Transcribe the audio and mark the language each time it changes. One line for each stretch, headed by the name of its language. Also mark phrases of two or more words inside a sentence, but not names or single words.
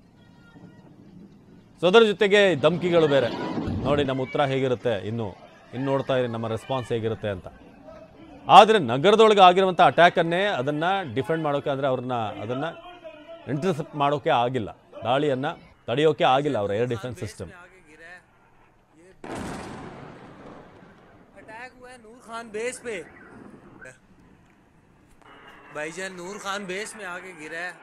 Kannada: ಸೊ ಅದರ ಜೊತೆಗೆ ಧಮಕಿಗಳು ಬೇರೆ. ನೋಡಿ ನಮ್ಮ ಉತ್ತರ ಹೇಗಿರುತ್ತೆ, ಇನ್ನು ನೋಡ್ತಾ ಇರಿ ನಮ್ಮ ರೆಸ್ಪಾನ್ಸ್ ಹೇಗಿರುತ್ತೆ ಅಂತ. ಆದರೆ ನಗರದೊಳಗೆ ಆಗಿರುವಂಥ ಅಟ್ಯಾಕನ್ನೇ ಅದನ್ನು ಡಿಫೆಂಡ್ ಮಾಡೋಕ್ಕೆ, ಅಂದರೆ ಅದನ್ನು ಇಂಟರ್ಸೆಪ್ಟ್ ಮಾಡೋಕ್ಕೆ ಆಗಿಲ್ಲ, ದಾಳಿಯನ್ನು ತಡೆಯೋಕ್ಕೆ ಆಗಿಲ್ಲ ಅವರ
English: air defense system.
Hindi: नूर खान बेस पे भाईजान, नूर खान बेस में आके गिरा है।